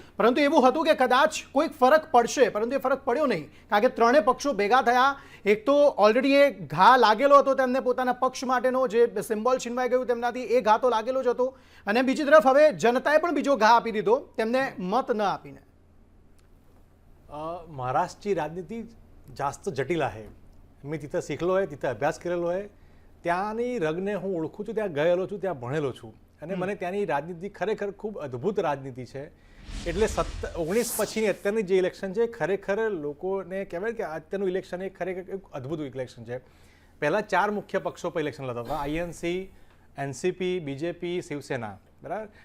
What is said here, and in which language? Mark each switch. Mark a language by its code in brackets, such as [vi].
[gu] પરંતુ એવું હતું કે કદાચ કોઈક ફરક પડશે, પરંતુ એ ફરક પડ્યો નહીં. કારણ કે ત્રણેય પક્ષો ભેગા થયા. એક તો ઓલરેડી એ ઘા લાગેલો હતો તેમને પોતાના પક્ષ માટેનો, જે સિમ્બોલ છીનવાઈ ગયું તેમનાથી, એ ઘા તો લાગેલો જ હતો. અને બીજી તરફ હવે જનતાએ પણ બીજો ઘા આપી દીધો તેમને મત ન આપીને. [mr] महाराष्ट्रची राजनीती जास्त जटिल आहे. मी तिथं शिकलो आहे, तिथं अभ्यास केलेलो आहे. [gu] ત્યાંની રગને હું ઓળખું છું, ત્યાં ગયેલો છું, ત્યાં ભણેલો છું અને મને ત્યાંની રાજનીતિ ખરેખર ખૂબ અદ્ભુત રાજનીતિ છે. એટલે 19 પછીની અત્યારની જે ઇલેક્શન છે ખરેખર લોકોને કહેવાય કે અત્યારનું ઇલેક્શન એ ખરેખર એક અદ્ભુત ઇલેક્શન છે. પહેલાં 4 મુખ્ય પક્ષો પર ઇલેક્શન લડતા હતા, આઈએનસી, એનસીપી, બીજેપી, શિવસેના, બરાબર.